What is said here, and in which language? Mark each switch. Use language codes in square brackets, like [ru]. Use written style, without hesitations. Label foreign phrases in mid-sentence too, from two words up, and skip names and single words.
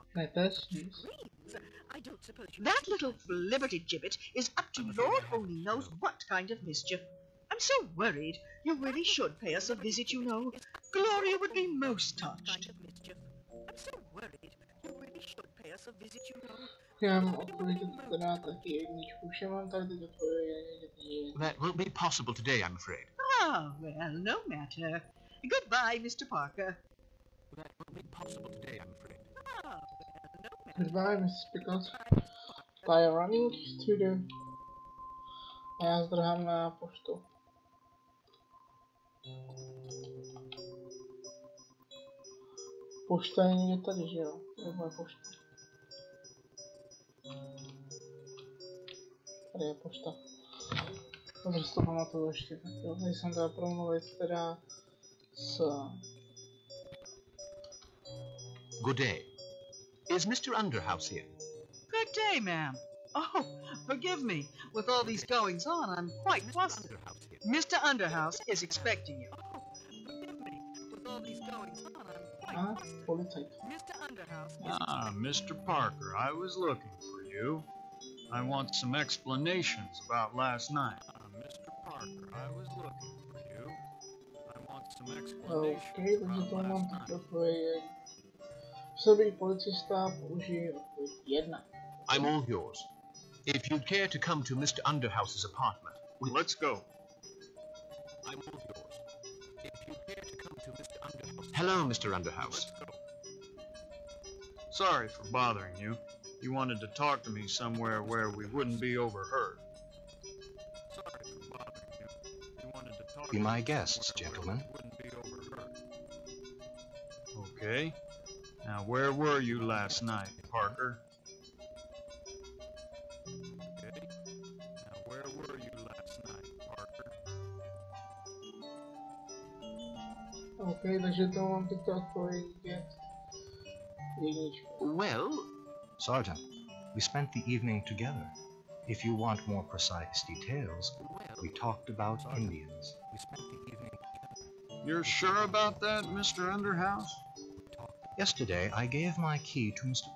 [en] That little flibbertigibbet is up to Lord only knows what kind of mischief. I'm so worried. You really should pay us a visit, you know. Gloria would be most touched. I'm so worried. You really should pay us a visit, you know. [cs] Já mám odpovědět teda taky jedničku. Vše mám tady teď odpovědět. [en] That won't be possible today, I'm afraid. Ah, well, no matter. Goodbye, Mr. Parker. That won't be possible today, I'm afraid. Ah, well, no matter. Goodbye, Mrs. Pickles. They are running to the... [cs] A já zdrhám na poštu. pošta je někde tady, že jo? Nebo je pošta. Tady je pošta. Dobře si to pamatuju ještě, tak jo. Tady jsem teda promluvit teda s... [en] Good day. Is Mr. Underhouse here? Good day, ma'am. Oh, forgive me. With all these goings on, I'm quite flustered. Mr. Underhouse is expecting you. Oh, forgive me. With all these goings on, I'm quite flustered. [cs] Policajt. [en] Mr. Underhouse is Mr. Parker, I was looking for you. I want some explanations about last night. Mr. Parker, I was looking for you. I want some explanations [cs] Okay, takže to mám tak odpověď. Působí policista, použij odpověď 1. [en] I'm all yours. If you'd care to come to Mr. Underhouse's apartment, Let's go. I'm all yours. If you'd care to come to Mr. Underhouse. Hello, Mr. Underhouse. Let's go. Sorry for bothering you. You wanted to talk to me somewhere where we wouldn't be overheard. Sorry for bothering you. You wanted to talk Be to my me guests, somewhere gentlemen. where we wouldn't be overheard. Okay. Now, where were you last night, Parker? Okay. Now, where were you last night, Parker? [cs] Okay, takže to mám teď odpovědět 1. [en] Well, Sergeant, we spent the evening together. If you want more precise details, we talked about Indians. we spent the evening together. You're sure about that, Mr. Underhouse? Yesterday, I gave my key to Mr.